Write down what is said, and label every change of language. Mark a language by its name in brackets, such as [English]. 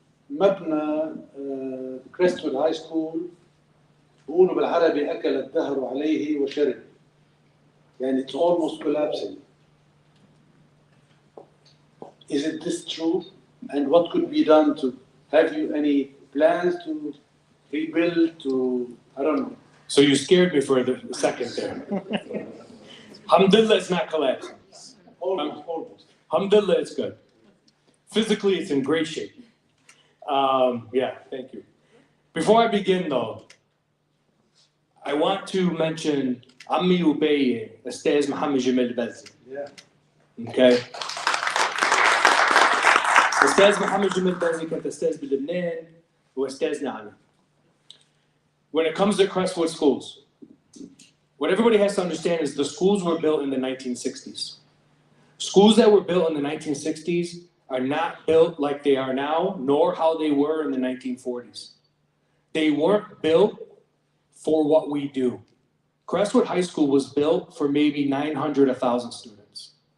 [Arabic] مبنى كريستوود هاي سكول بيقولوا بالعربي أكل الدهر عليه وشرب، يعني [English] it's almost collapsing. Is it this true? And what could be done to, have you any plans to rebuild, to, I don't know. So you scared me for a second there. Alhamdulillah, it's not collapsing. Almost. Alhamdulillah, it's good. Physically, it's in great shape. Yeah, thank you. Before I begin, though, I want to mention Ammi Ubay, Ustaz Muhammad Jamil Bazzi. Yeah. Okay. [Arabic] Ustaz Muhammad Jamil Bazzi كان أستاذ بلبنان وأستاذنا علي. [English] When it comes to Crestwood schools, what everybody has to understand is the schools were built in the 1960s. Schools that were built in the 1960s are not built like they are now, nor how they were in the 1940s. They weren't built for what we do. Crestwood High School was built for maybe 900, 1,000 students.